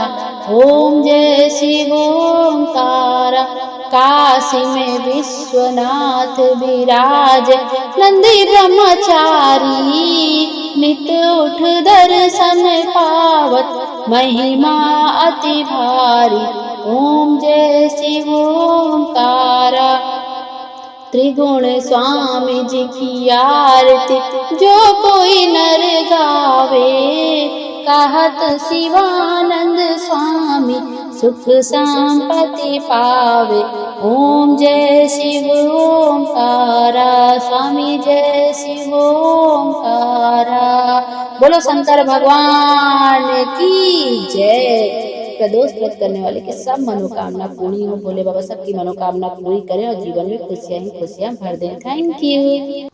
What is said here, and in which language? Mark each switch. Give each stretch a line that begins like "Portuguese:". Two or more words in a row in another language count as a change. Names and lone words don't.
Hindi: ओम जय शिव ओंकारा, काशी में विश्वनाथ विराज नंदी ब्रह्मचारी, नित उठ दर्शन पावत महिमा अति भारी। ओम जय शिव ओंकारा, त्रिगुण स्वामी जी की आरती जो कोई नर गावे, कहत शिवानंद स्वामी सुख संपत्ति पावे। ओम जय शिव ओंकारा, स्वामी जय शिव ओंकारा। बोलो शंकर भगवान की जय। प्रदोष व्रत करने वाले की सब मनोकामना पूरी हो। भोले बाबा सबकी मनोकामना पूरी करें और जीवन में खुशियां ही खुशियां भर दें।
English: thank you.